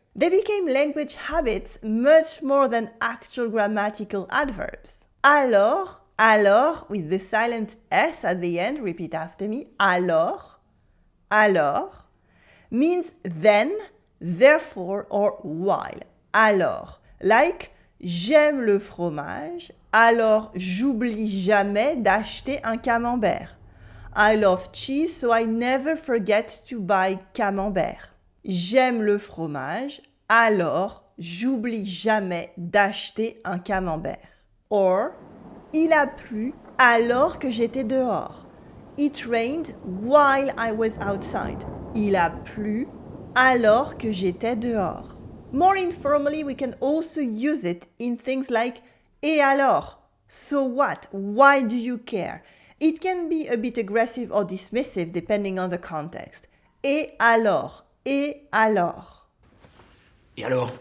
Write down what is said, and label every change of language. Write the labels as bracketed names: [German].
[English] They became language habits much more than actual grammatical adverbs. Alors, alors, with the silent S at the end, repeat after me, alors, alors, means then, therefore, or while. [French] Alors, like, j'aime le fromage, alors j'oublie jamais d'acheter un camembert. [English] I love cheese, so I never forget to buy camembert. [French] J'aime le fromage, alors j'oublie jamais d'acheter un camembert. Or, il a plu alors que j'étais dehors. [English] It rained while I was outside. [French] Il a plu alors que j'étais dehors. [English] More informally, we can also use it in things like [French] et alors? [English] So what? Why do you care? It can be a bit aggressive or dismissive depending on the context. [French] Et alors? Et alors? Et alors?